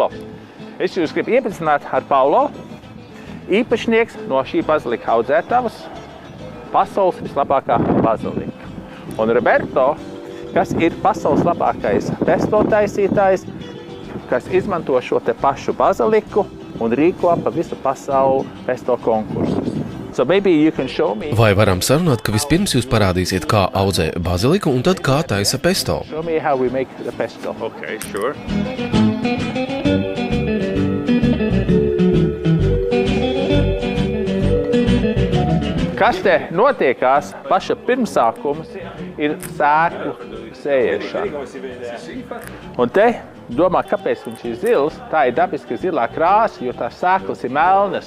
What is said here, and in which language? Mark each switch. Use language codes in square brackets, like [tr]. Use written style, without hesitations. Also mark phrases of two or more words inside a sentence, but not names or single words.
[lv] Es jūs gribu iepazīstināt ar Paulo, īpašnieks no šī bazilika audzētavas, pasaules vislabākā bazilika. Un Roberto, kas ir pasaules labākais pesto taisītājs, kas izmanto šo te pašu baziliku un rīko pa visu pasauli pesto konkursus. [en] So maybe you can show me. [lv] Vai varam sarunāt, ka vispirms jūs parādīsiet, kā audzē baziliku un tad kā taisa pesto? [en] Show me how we make the pesto. Okay, sure. [lv] Kas te notiekās, paša pirmsākums ir sēklu sējiešana. Un te domā, kāpēc viņš ir zils, tā ir dabiski zilā krāsa, jo tās sēklas ir melnas.